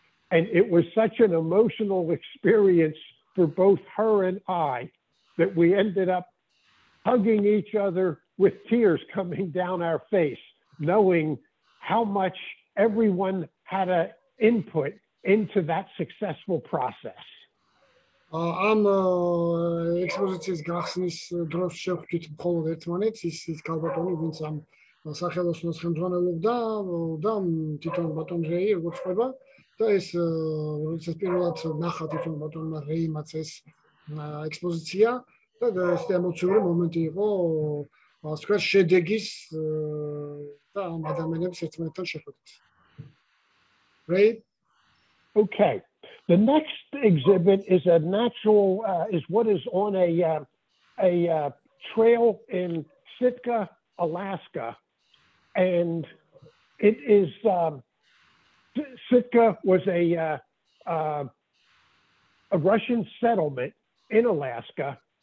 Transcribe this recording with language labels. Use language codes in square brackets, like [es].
[en] And it was such an emotional experience for both her and I that we ended up hugging each other with tears coming down our face, knowing how much everyone had an input into that successful process. [ka] ამ ექსპოზიციის გახსნის დროს შევხვდით მხოლოდ ერთმანეთს ის ქალბატონი ვინც ამ სახელოსნოს ხელმძღვანელობდა და თვითონ ბატონ რეი როგორც ხდება და ეს როდესაც პირველად ნახა თვითონ ბატონმა რეიმაც ეს ექსპოზიცია და ეს ემოციური მომენტი იყო, ასე ვთქვათ, შედეგის და ამ ადამიანების ერთმანეთთან შეხვედრის. [en] Right? Okay. The next exhibit is a natural, is what is on a trail in Sitka, Alaska. And it is, Sitka was a Russian settlement in Alaska.